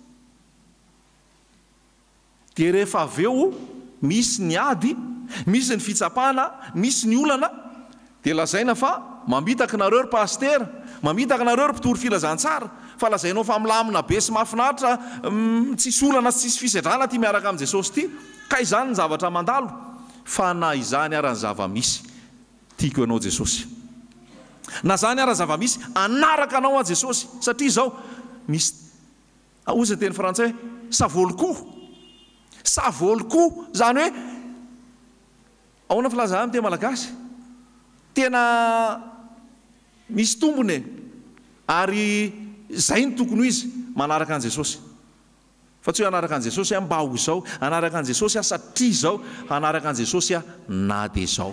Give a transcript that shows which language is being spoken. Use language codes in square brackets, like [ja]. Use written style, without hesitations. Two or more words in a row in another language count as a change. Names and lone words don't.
[mg] Dia rehefa avy eo misy ny ady, misy ny fitsapana, misy ny olana, dia lazaina fa mamitaka nareo ry pastera, mamitaka nareo ry mpitory filazantsara, fa lazainao fa milamina be sy mahafinaritra, tsisy olana sy tsisy fisedrana ty miaraka amin'ny Jesosy ty, ka izany ny zavatra mandalo. Fa na izany ara ny zava-misy, tiako ianao Jesosy. Na zany ara zava-misy, anaraka anao a Jesosy. Satria izao misy ozy ny teny frantsay, [fr] ça vaut le coup. Ça vaut le coup [mg] zany hoe ahoana filaza amin'ny teny malagasy, tena misy tombony ary zay ny tokony ho izy manaraka an Jesosy. Fa tsy hoe anaraka an Jesosy mba ho izao, anaraka an Jesosy satria izao, anaraka an Jesosy na dia izao.